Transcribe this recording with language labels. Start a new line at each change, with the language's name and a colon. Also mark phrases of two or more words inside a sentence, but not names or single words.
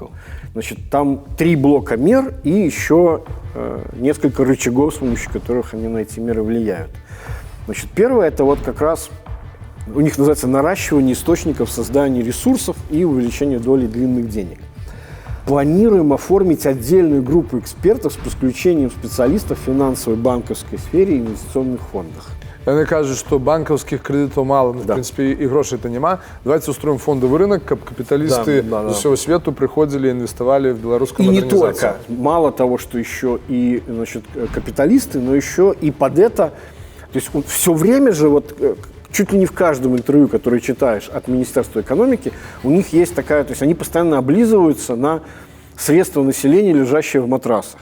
Russian: Значит, там 3 блока мер и еще несколько рычагов, с помощью которых они на эти меры влияют. Значит, первое – это вот как раз у них называется наращивание источников создания ресурсов и увеличение доли длинных денег. Планируем оформить отдельную группу экспертов с подключением специалистов в финансовой, банковской сфере и инвестиционных фондах.
Ukrainian: Вони кажуть, що банківських кредитів мало, в принципі, і грошей-то нема.
Russian: Давайте устроим фондовый рынок,
Ukrainian: щоб капіталісти з усього світу приходили
Russian: и инвестовали в белорусскую модернизацию. И не только. Мало того, что еще и, значит, капиталисты, но еще и под это. То есть все время же вот чуть ли не в каждом интервью, которое читаешь от Министерства экономики, у них есть такая, то есть они постоянно облизываются на средства населения, лежащие в матрасах.